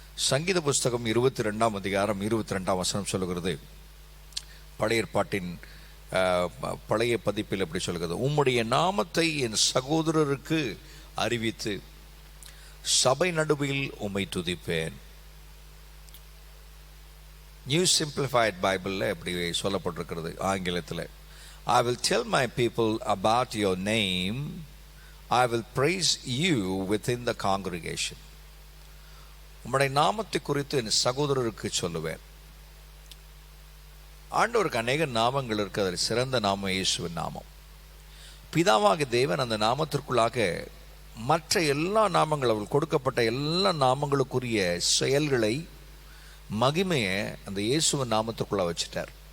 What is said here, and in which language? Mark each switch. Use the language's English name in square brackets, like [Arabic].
[Tamil] சங்கீத புஸ்தகம் 22ஆம் அதிகாரம் 22ஆம் வசனம் சொல்லுகிறது. பழைய ஏற்பாட்டின் பழைய பதிப்பில் எப்படி சொல்கிறது, உம்முடைய நாமத்தை என் சகோதரருக்கு அறிவித்து சபை நடுவில் உம்மை துதிப்பேன். நியூ சிம்பிளிஃபைட் பைபிளில் எப்படி சொல்லப்பட்டிருக்கிறது ஆங்கிலத்தில், [English] I will tell my people about your name, I will praise you within the congregation. [Tamil] உம்முடைய நாமத்தை குறித்து என் சகோதரருக்கு சொல்லுவேன். ஆண்டவருக்கு அநேக நாமங்கள் இருக்கு. அதில் சிறந்த நாமம் இயேசுவின் நாமம். பிதாவாகிய தேவன் அந்த நாமத்திற்குள்ளாக மற்ற எல்லா நாமங்கள், அவர்கள் கொடுக்கப்பட்ட எல்லா நாமங்களுக்குரிய செயல்களை, மகிமையை அந்த இயேசுவின் நாமத்திற்குள்ள வச்சுட்டார்.